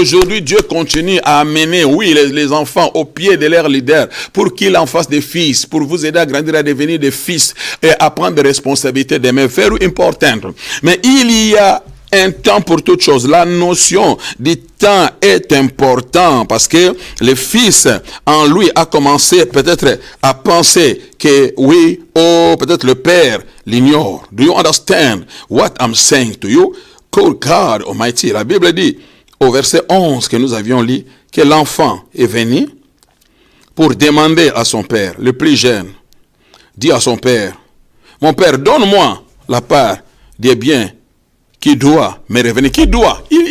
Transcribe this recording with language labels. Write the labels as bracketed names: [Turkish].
[French] Aujourd'hui, Dieu continue à amener, oui, les enfants au pied de leur leader pour qu'ils en fassent des fils, pour vous aider à grandir, à devenir des fils et à prendre des responsabilités de mes frères importantes. Mais il y a un temps pour toute chose. La notion du temps est importante parce que le fils en lui a commencé peut-être à penser que oui, peut-être le père l'ignore. [English] Do you understand what I'm saying to you? Good God Almighty. [French] La Bible dit au verset 11 que nous avions lu que l'enfant est venu pour demander à son père, le plus jeune, dit à son père, mon père, donne-moi la part des biens qui doit me revenir. Qui doit?